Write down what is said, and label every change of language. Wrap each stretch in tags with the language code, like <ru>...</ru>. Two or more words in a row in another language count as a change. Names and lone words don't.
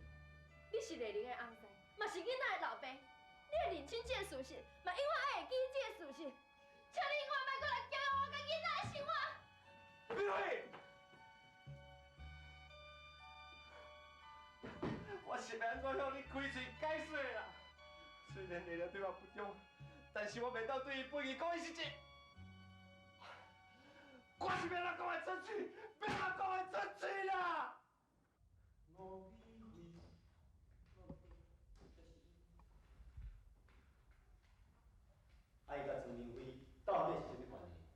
<nan>你是丽玲的翁婿，嘛是囡仔的老爸，你会认清这个事实，嘛永远爱会记这个事实。请你永远莫过来搅扰我甲囡仔的生活。闭嘴！我是要安怎向你开嘴解释啦？虽然丽玲对我不忠，但是我袂当对伊背义讲伊是一。我是要哪讲会出嘴，要哪讲会出嘴啦！啊，伊甲陈明辉到底是什么关系？</nan>